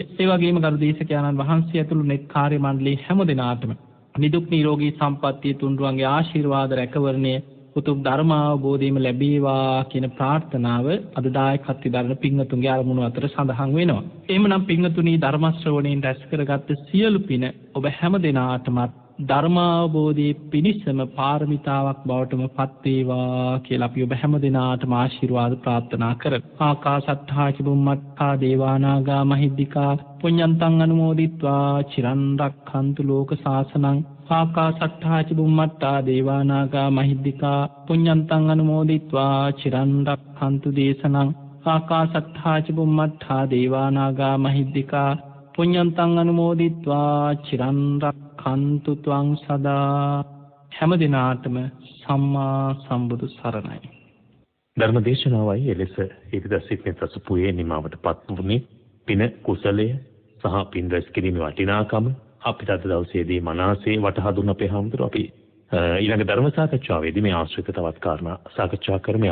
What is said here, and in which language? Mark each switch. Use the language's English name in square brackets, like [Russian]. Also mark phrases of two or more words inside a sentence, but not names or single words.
[Sinhala] ඒ වගේම ගරු දේශකයන්න් වහන්සේ ඇතුළු නෙත් කාර්ය මණ්ඩලයේ හැම දෙනාටම නිදුක් නිරෝගී සම්පන්නිය තුන්රුවන්ගේ ආශිර්වාද රැකවරණය උතුම් ධර්ම අවබෝධයම ලැබේවා කියන ප්‍රාර්ථනාව අද දායකත්වයෙන් දරන පින්වතුන්ගේ අරමුණු අතර සඳහන් වෙනවා. එහෙමනම් පින්වතුනි ධර්ම ශ්‍රවණයෙන් රැස් කරගත්ත සියලු පින ඔබ හැම දිනාටම ධර්ම අවබෝධයේ පිණිසම පාරමිතාවක් බවටම පත් වේවා කියලා අපි ඔබ හැම දිනාටම ආශිර්වාද ප්‍රාර්ථනා කරමු. [Pali] ආකාසට්ඨා ච බුම්මට්ඨා දේවානාගා මහිද්దికා පුඤ්ඤන්තං අනුමෝදිත්වා චිරන් රක්ඛන්තු ලෝක සාසනං. ආකාසට්ඨා ච බුම්මට්ඨා දේවානාගා මහිද්దికා පුඤ්ඤන්තං අනුමෝදිත්වා චිරන් රක්ඛන්තු දේශනං. ආකාසට්ඨා ච බුම්මට්ඨා දේවානාගා මහිද්దికා පුඤ්ඤන්තං අනුමෝදිත්වා චිරන් රක්ඛන්තු ත්වං සදා. [Sinhala] හැම දිනාටම සම්මා සම්බුදු සරණයි. ධර්මදේශනාවයි එලෙස ඉරිදසිතේ ප්‍රසපුයේ නිමාවටපත් වුණේ පින කුසලය සහ පින් රැස් කිරීමේ වටිනාකම අපිට අද දවසේදී මනසේ වටහා දුන්න අපේ හැමදෙර අපි ඊළඟ ධර්ම සාකච්ඡාවේදී මේ ආශ්‍රිත තවත් කාරණා සාකච්ඡා කරමු.